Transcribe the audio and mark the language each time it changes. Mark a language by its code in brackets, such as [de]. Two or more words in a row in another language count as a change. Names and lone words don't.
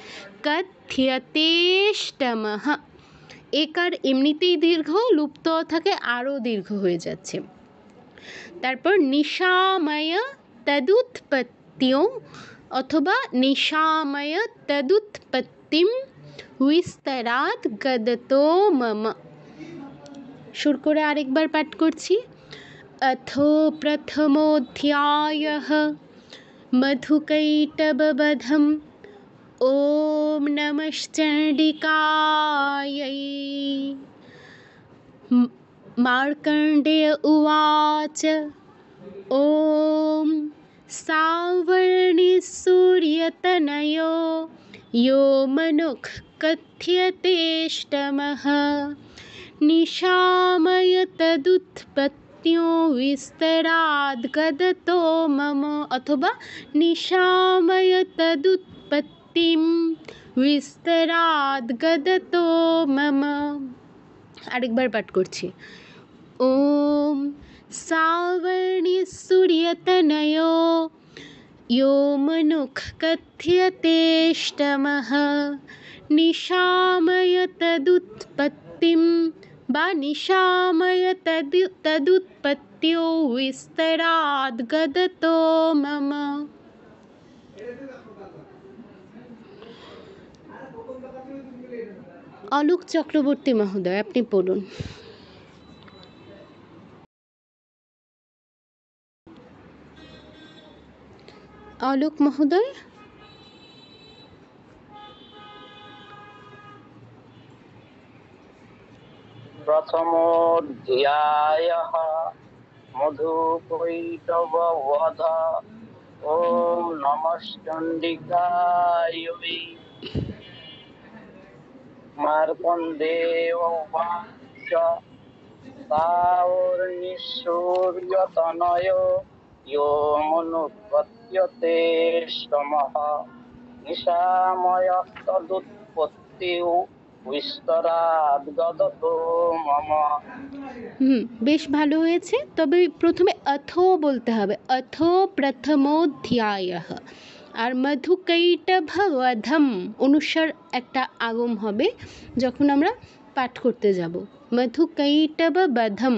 [bn] কথ্যতেষ্টমঃ, একার এমনিতেই দীর্ঘ, লুপ্ত থাকে আরও দীর্ঘ হয়ে যাচ্ছে। [sa] তারপর নিশাময় তদুৎপত্তিও অথবা নিশাময় তদুৎপত্তিম বিস্তরাদ গদতো মম। [bn] সুর করে আরেকবার পাঠ করছি। [sa] अथो प्रथमोऽध्यायः मधुकैटभवधम् ॐ नमश्चण्डिकायै। मार्कण्डेय उवाच ॐ सावर्णिः सूर्यतनयो यो मनुः कथ्यतेऽष्टमः নিশাময় তদুৎপত্তিও বিস্তরাদ গদতো মম। অথবা নিশাময় তদুৎপত্তিম বিস্তরাদ গদতো মম। [bn] আরেকবার পাঠ করছি। [sa] ওম সাবর্ণিঃ সূর্যতনয়ো यो मनुः कथ्यतेऽष्टमः নিশাময় তদুৎপত্তিম বা নিশাময় তদুৎপত্তিও বিস্তরাদ গদতো মম। [bn] অলোক চক্রবর্তী মহোদয়, আপনি পড়ুন। অলোক মহোদয়। [sa] प्रथमोऽध्यायः मधुकैटभवध ॐ नमश्चण्डिकायै। मार्कण्डेय उवाच सावर्णिः सूर्यतनयो यो मनुपत्यतेष्टमः निशामयः तदुत्पत्तिः বিস্তরাদ গদতো মম। [bn] বেশ ভালো হয়েছে, তবে প্রথমে অথো বলতে হবে, [sa] অথো প্রথমোধ্যায়ঃ। [bn] আর মধুকৈটভবধম অনুস্বার একটা আগম হবে যখন আমরা পাঠ করতে যাব, মধুকৈটভবধম।